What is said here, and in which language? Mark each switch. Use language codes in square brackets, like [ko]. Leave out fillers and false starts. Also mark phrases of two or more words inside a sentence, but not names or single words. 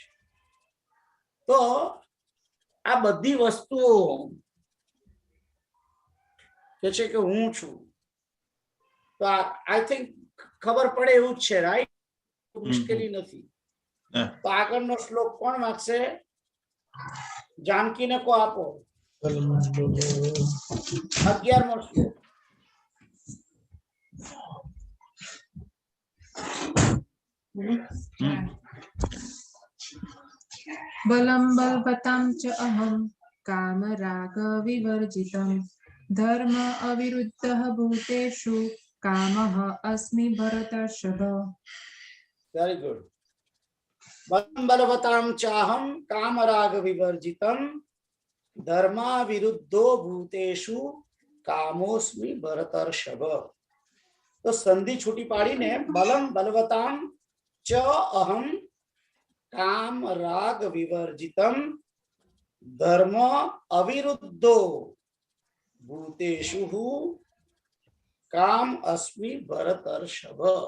[gu] તો આ બધી વસ્તુઓ કે છે કે હું છું. તો [en] I think [gu] ખબર પડે એવું જ છે, રાઈટ? મુશ્કેલી નથી. તો આગળનો શ્લોક કોણ વાંચશે? જાનકીને કો આપો. 11મો શ્લોક. [sa] बलं बलवतां च अहं कामराग विवर्जितं धर्म अविरुद्धः भूतेषु कामः अस्मि भरतर्षभ. [en] very good. [sa] बलम बलवताम चाहम कामराग विवर्जितम धर्मा विरुद्धो भूतेषु कामोस्मि भरतर्षभ. [gu] તો સંધિ છૂટી પાડીને [sa] बलम बलवताम च अहम काम राग विवर्जितम धर्म अविरुद्धो भूतेषु काम अस्मि भरतर्षभ.